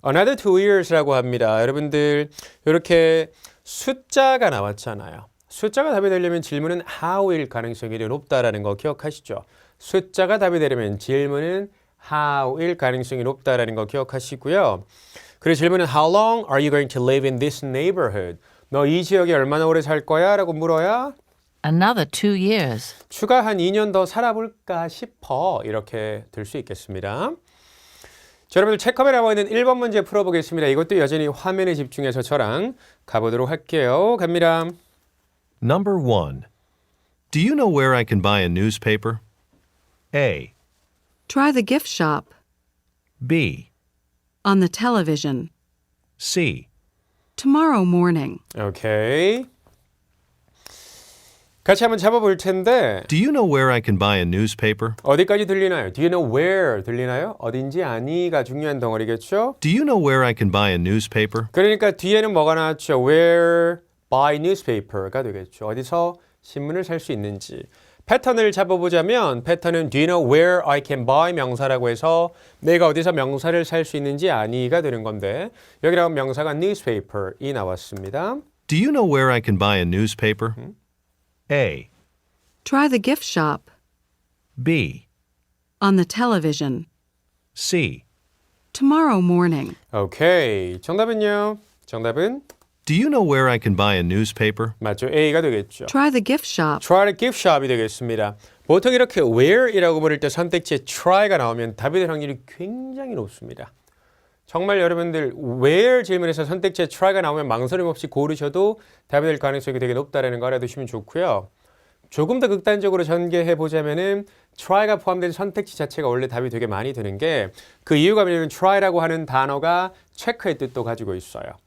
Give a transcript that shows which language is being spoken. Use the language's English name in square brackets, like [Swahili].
[English] Another 2 years [Korean] 라고 합니다. 여러분들 이렇게 숫자가 나왔잖아요. 숫자가 답이 되려면 질문은 how일 가능성이 높다라는 거 기억하시죠? 숫자가 답이 되려면 질문은 how일 가능성이 높다라는 거 기억하시고요. 그리고 질문은 [English] how long are you going to live in this neighborhood? [Korean] 너 이 지역에 얼마나 오래 살 거야? 라고 물어야 [English] Another 2 years. [Korean] 추가 한 2년 더 살아볼까 싶어 이렇게 될 수 있겠습니다. 자, 여러분들 책커에 나와 있는 1번 문제 풀어보겠습니다. 이것도 여전히 화면에 집중해서 저랑 가보도록 할게요. 갑니다. [English] Number 1. Do you know where I can buy a newspaper? A. Try the gift shop. B. On the television. C. Tomorrow morning. [Korean] 오케이. 같이 한번 잡아볼 텐데 [English] Do you know where I can buy a newspaper? [Korean] 어디까지 들리나요? [English] Do you know where 들리나요? [Korean] 어딘지 아니가 중요한 덩어리겠죠? [English] Do you know where I can buy a newspaper? [Korean] 그러니까 뒤에는 뭐가 나왔죠? [English] Where buy newspaper가 되겠죠. [Korean] 어디서 신문을 살 수 있는지. 패턴을 잡아보자면 패턴은 [English] Do you know where I can buy [Korean] 명사라고 해서 내가 어디서 명사를 살 수 있는지 아니가 되는 건데 여기 나온 명사가 newspaper이 나왔습니다. [English] Do you know where I can buy a newspaper? A. Try the gift shop. B. On the television. C. Tomorrow morning. [Korean] 오케이. 정답은요? 정답은 [English] Do you know where I can buy a newspaper? [Korean] 맞죠. A가 되겠죠. [English] Try the gift shop. Try the gift shop [Korean] 이 되겠습니다. 보통 이렇게 where이라고 부를 때 선택지에 try가 나오면 답이 될 확률이 굉장히 높습니다. 정말 여러분들 where 질문에서 선택지에 try가 나오면 망설임 없이 고르셔도 답이 될 가능성이 되게 높다는 거 알아두시면 좋고요. 조금 더 극단적으로 전개해 보자면은 try가 포함된 선택지 자체가 원래 답이 되게 많이 되는 게 그 이유가 뭐냐면 try라고 하는 단어가 체크의 뜻도 가지고 있어요.